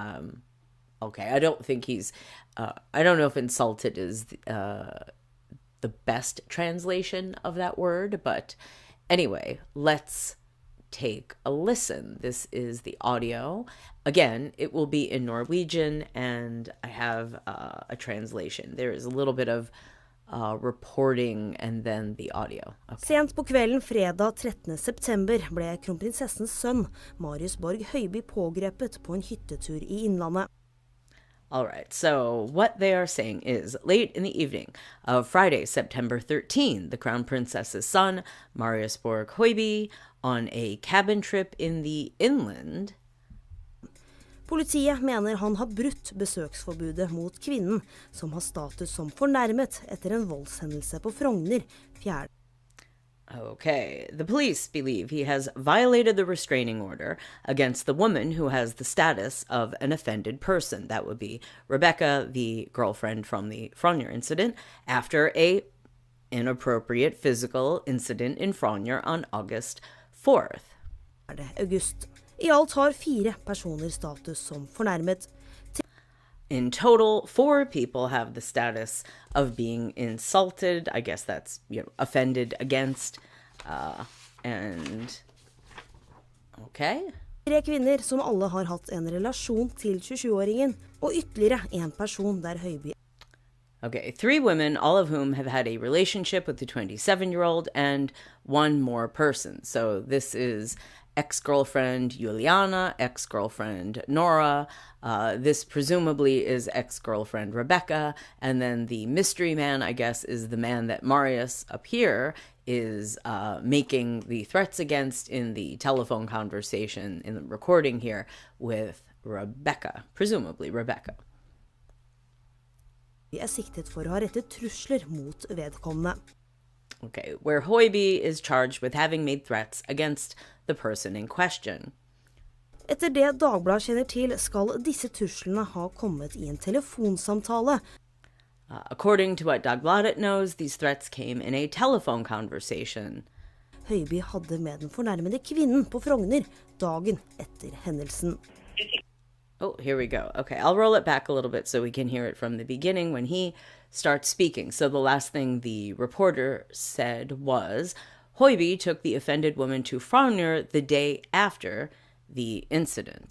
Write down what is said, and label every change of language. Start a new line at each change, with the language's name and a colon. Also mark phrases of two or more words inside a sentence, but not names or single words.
English: I don't think he's, I don't know if insulted is the best translation of that word, but anyway, let's take a listen. This is the audio. Again, it will be in Norwegian, and I have a translation. There is a little bit of reporting and then the audio. Okay.
Norwegian: Sent på kvelden fredag 13. september ble kronprinsessens sønn, Marius Borg Hoiby, pågrepet på en hyttetur I Innlandet.
English: All right, so what they are saying is, late in the evening of Friday, September 13, the Crown Princess's son, Marius Borg Hoiby, on a cabin trip in the inland.
Norwegian: Politiet mener han har brutt besøksforbudet mot kvinnen, som har status som fornærmet etter en voldshendelse på Frogner 4.
English: Okay, the police believe he has violated the restraining order against the woman who has the status of an offended person. That would be Rebecca, the girlfriend from the Frogner incident, after a inappropriate physical incident in Frogner on August 4th. August.
Norwegian: I alt har 4 personer status som fornærmet.
English: In total, 4 people have the status of being insulted. I guess that's, offended against. Okay.
Norwegian: 3 kvinner som alle har hatt en relasjon til 27-åringen, og ytterligere en person der Hoiby.
English: Okay, 3 women, all of whom have had a relationship with the 27-year-old, and 1 more person. So this is ex-girlfriend Juliana, ex-girlfriend Nora. This presumably is ex-girlfriend Rebecca. And then the mystery man, I guess, is the man that Marius up here is making the threats against in the telephone conversation, in the recording here, with Rebecca, presumably Rebecca.
Norwegian: Siktet for å ha rettet trusler mot vedkommende.
English: Okay, where Hoiby is charged with having made threats against the person in question.
Norwegian: Etter det Dagbladet kjenner til, skal disse truslene ha kommet I en telefonsamtale.
English: According to what Dagbladet knows, these threats came in a telephone conversation.
Norwegian: Hoiby hadde med den fornærmede kvinnen på Frogner dagen etter hendelsen.
English: Oh, here we go. Okay, I'll roll it back a little bit so we can hear it from the beginning when he starts speaking. So the last thing the reporter said was, Hoiby took the offended woman to Frogner the day after the incident.